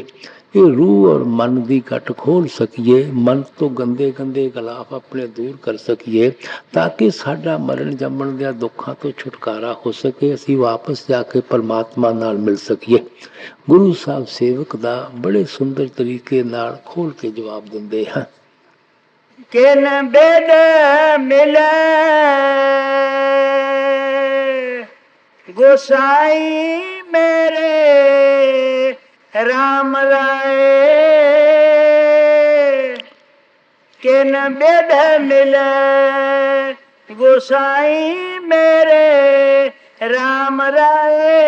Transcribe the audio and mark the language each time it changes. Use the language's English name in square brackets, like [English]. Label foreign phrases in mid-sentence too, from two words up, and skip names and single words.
[Punjabi] ਇਹ ਰੂਹ ਔਰ ਮਨ ਦੀ ਗੱਟ ਖੋਲ ਸਕੀਏ, ਮਨ ਤੋਂ ਗੰਦੇ ਗੰਦੇ ਗਲਾਫ ਆਪਣੇ ਦੂਰ ਕਰ ਸਕੀਏ, ਤਾਂ ਕਿ ਸਾਡਾ ਮਰਨ ਜੰਮਣ ਦੇ ਦੁੱਖਾਂ ਤੋਂ ਛੁਟਕਾਰਾ ਹੋ ਸਕੇ, ਅਸੀਂ ਵਾਪਸ ਜਾ ਕੇ ਪਰਮਾਤਮਾ ਨਾਲ ਮਿਲ ਸਕੀਏ। ਗੁਰੂ ਸਾਹਿਬ ਸੇਵਕ ਦਾ ਬੜੇ ਸੁੰਦਰ ਤਰੀਕੇ ਨਾਲ ਖੋਲ ਕੇ ਜਵਾਬ ਦਿੰਦੇ ਹਨ। ਕਿਨ ਬੇਦ ਮਿਲੇ ਗੋਸਾਈ ਮੇਰੇ ਰਾਮ ਰਾਇ, ਕਿਨ ਬੇਦ ਮਿਲੇ ਗੋਸਾਈ ਮੇਰੇ ਰਾਮ ਰਾਇ।